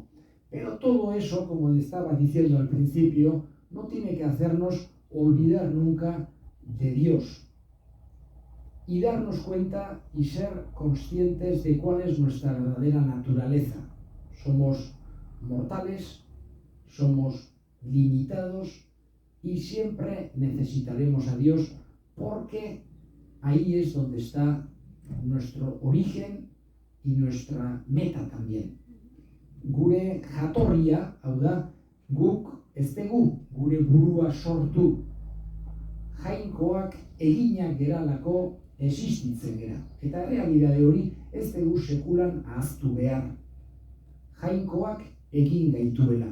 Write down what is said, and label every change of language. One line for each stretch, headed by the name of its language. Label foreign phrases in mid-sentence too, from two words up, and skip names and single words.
Spanish: Pero todo eso, como le estaba diciendo al principio, no tiene que hacernos olvidar nunca de Dios y darnos cuenta y ser conscientes de cuál es nuestra verdadera naturaleza. Somos mortales, somos limitados y siempre necesitaremos a Dios porque ahí es donde está nuestro origen y nuestra meta también.
Basque: Gure jatorria, hau da, guk ez dugu gure burua sortu. Jainkoak eginak geralako existitzen gera. Eta realidade hori ez dugu sekulan ahaztu behar. Jainkoak egin gaituela.